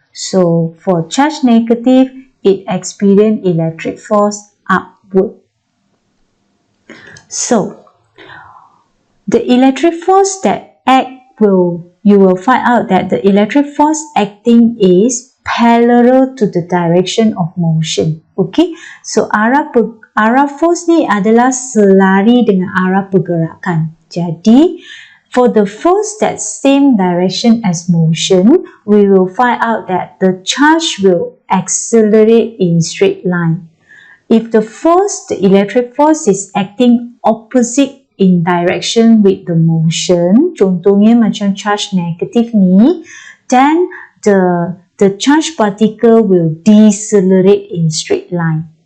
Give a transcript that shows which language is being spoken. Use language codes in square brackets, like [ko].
[en] So for charge negative, it experience electric force upward. So the electric force that you will find out that the electric force acting is parallel to the direction of motion. [ms] Okay, so arah force ni adalah selari dengan arah pergerakan. [en] Jadi for the force that same direction as motion, we will find out that the charge will accelerate in straight line. If the electric force is acting opposite in direction with the motion, [ms] contohnya macam charge negatif ni, [en] then the charge particle will decelerate in straight line.